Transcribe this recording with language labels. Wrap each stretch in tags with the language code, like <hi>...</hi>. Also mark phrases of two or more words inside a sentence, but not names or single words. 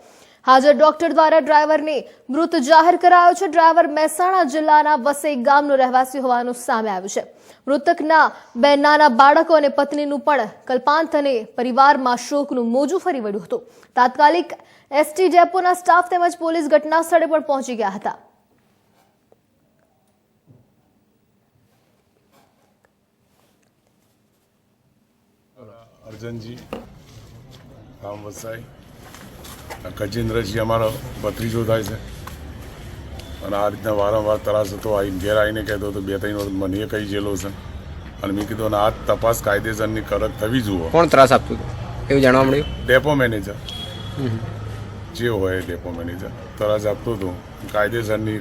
<gu>હાજર ડોક્ટર દ્વારા ડ્રાઈવરને મૃત જાહેર કરાયો છે। ડ્રાઈવર મહેસાણા જિલ્લાના વસઈ ગામનો રહેવાસી હોવાનું સામે આવ્યું છે। મૃતકના બે નાના બાળકો અને પત્નીનું પણ કલ્પાંત અને પરિવારમાં શોકનું મોજું ફરી વળ્યું હતું। તાત્કાલિક એસટી ડેપોના સ્ટાફ તેમજ પોલીસ ઘટના સ્થળે પણ પહોંચી ગયા હતા। અર્જનજી ગામ વસાઈ ગજેન્દ્રજી અમારો ભત્રીજો થાય છે અને આ રીતના વારંવાર ત્રાસ હતો। આવીને ઘેર આવીને કહેતો તો 2-3 વખત મને કહી ગયેલો છે અને મેં કીધું આ તપાસ કાયદેસરની કડક થવી જોઈએ। કોણ ત્રાસ આપતું હતું એવું જાણવા મળ્યું? ડેપો મેનેજર જે હોય ડેપો મેનેજર ત્રાસ આપતો હતો કાયદેસરની।</gu>